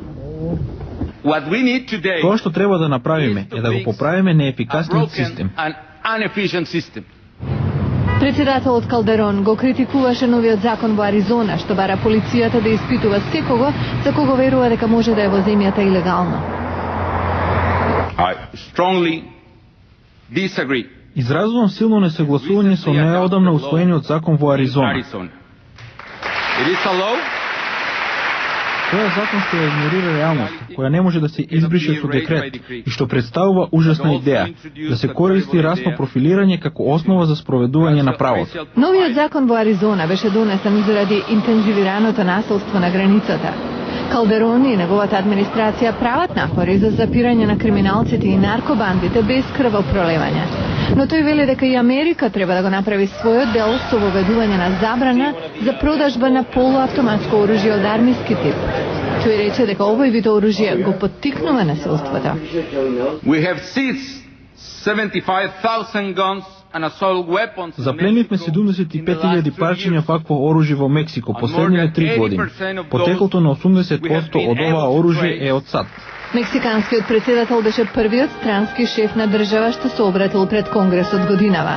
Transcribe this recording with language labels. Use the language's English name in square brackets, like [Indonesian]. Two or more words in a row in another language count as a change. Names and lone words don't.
[Macedonian] Тоа што треба да направиме е да го поправиме неефикасниот систем. Председателот Калдерон го критикуваше новиот закон во Аризона, што бара полицијата да испитува секого за кого верува дека може да е во земјата илегално. [English] I strongly disagree. [Macedonian] Изразувам силно несогласување со неодамна усвоениот закон во Аризона. [English] It is a law. [Macedonian] Тоа е закон што ја игнорира реалноста, која не може да се избрише со декрет и што представува ужасна идеја да се користи расно профилирање како основа за спроведување на правото. Новиот закон во Аризона беше донесен заради интензивираното насилство на границата. Калдерон и неговата администрација прават напори за запирање на криминалците и наркобандите без крвопролевање. Но тој вели дека и Америка треба да го направи својот дел со воведување на забрана за продажба на полуавтоматско оружје од армиски тип. Тој рече дека овој вид оружје го поттикнува насилството. [English] We have seized 75,000 guns. [Macedonian] Запленивме 75.000 парчиња вакво оружје во Мексико последниве 3 години. Потеклото на 80% од ова оружје е од САД. Мексиканскиот председател беше првиот странски шеф на држава што се обратил пред Конгресот годинава.